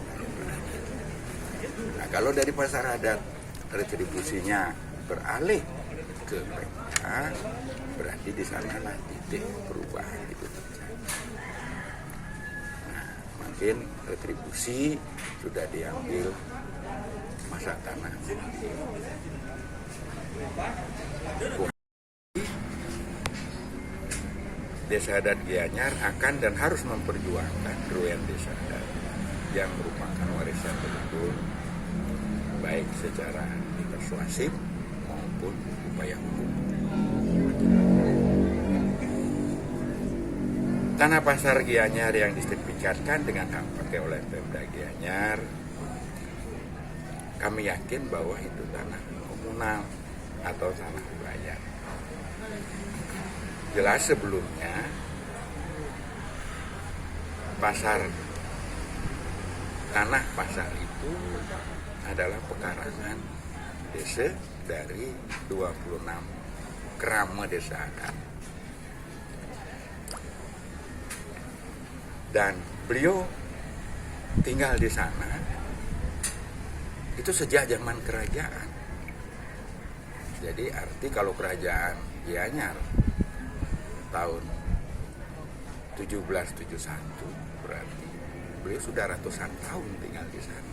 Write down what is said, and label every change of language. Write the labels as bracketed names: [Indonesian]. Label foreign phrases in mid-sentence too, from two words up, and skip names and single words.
[Indonesian] Nah, kalau dari pasar adat retribusinya beralih ke Pemda, berarti di sanalah titik perubahan itu terjadi. Nah, mungkin retribusi sudah diambil masa tanah. Desa adat Gianyar akan dan harus memperjuangkan ruang desa adat yang merupakan warisan leluhur, baik secara persuasif maupun upaya hukum. Tanah pasar Gianyar yang disertifikatkan dengan hak pakai oleh Pemda Gianyar, kami yakin bahwa itu tanah komunal atau tanah bayar. Jelas sebelumnya tanah pasar itu adalah pekarangan desa dari 26 kerama desa adat. Dan beliau tinggal di sana itu sejak zaman kerajaan. Jadi arti kalau kerajaan Gianyar tahun 1771 berarti beliau sudah ratusan tahun tinggal di sana.